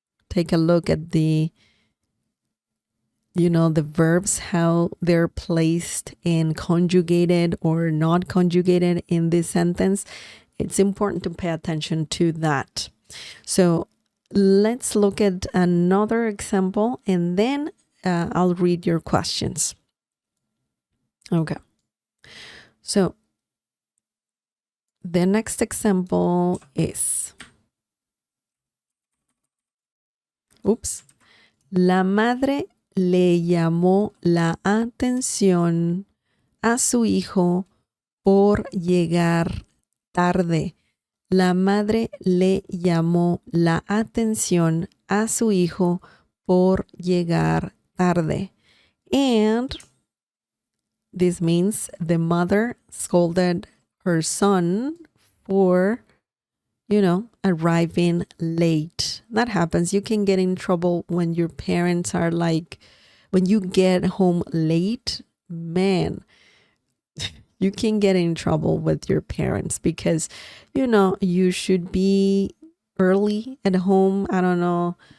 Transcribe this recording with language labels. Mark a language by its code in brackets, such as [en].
[en] Take a look at the verbs, how they're placed and conjugated or not conjugated in this sentence. It's important to pay attention to that. So let's look at another example and then I'll read your questions. Okay. So the next example is, [es] la madre le llamó la atención a su hijo por llegar tarde. La madre le llamó la atención a su hijo por llegar tarde. [en] And this means the mother scolded her son for, arriving late. That happens. You can get in trouble when your parents are when you get home late, man, you can get in trouble with your parents because, you should be early at home. I don't know.